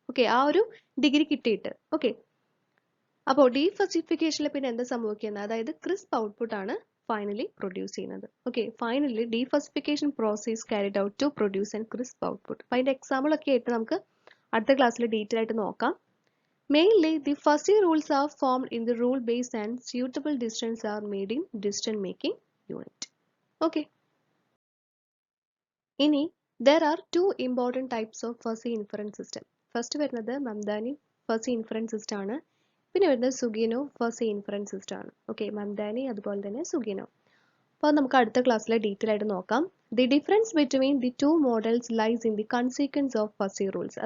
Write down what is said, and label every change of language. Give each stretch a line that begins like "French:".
Malayalam: Okay, ആ ഒരു degree കിട്ടിയിട്ട്. ഓക്കെ, അപ്പോൾ ഡീഫസിഫിക്കേഷനിൽ പിന്നെ എന്താ സംഭവിക്കുന്നത്? അതായത് ക്രിസ്പ് ഔട്ട്പുട്ട് ആണ്
English: finally produce
Malayalam: ചെയ്യുന്നത്. Okay,
English: Finally defuzzification process carried out to produce an crisp output.
Malayalam: അപ്പോൾ അതിന്റെ എക്സാമ്പിൾ ഒക്കെ ആയിട്ട് നമുക്ക് അടുത്ത ക്ലാസ്സിൽ ഡീറ്റെയിൽ ആയിട്ട് നോക്കാം.
English: Mainly, the fuzzy rules are formed in the rule base and suitable decisions are made in decision making unit. Okay. ഇനി there are two important types of fuzzy inference system.
Malayalam: First വരുന്നത് Mamdani fuzzy inference system ആണ്. പിന്നെ വരുന്നത് സുഗിനോ fuzzy inference system ആണ്. Okay, Mamdani അതുപോലെ തന്നെ സുഗിനോ. അപ്പോൾ നമുക്ക് അടുത്ത ക്ലാസ്സിൽ ഡീറ്റെയിൽ ആയിട്ട് നോക്കാം.
English: The difference between the two models lies in the consequence of fuzzy rules.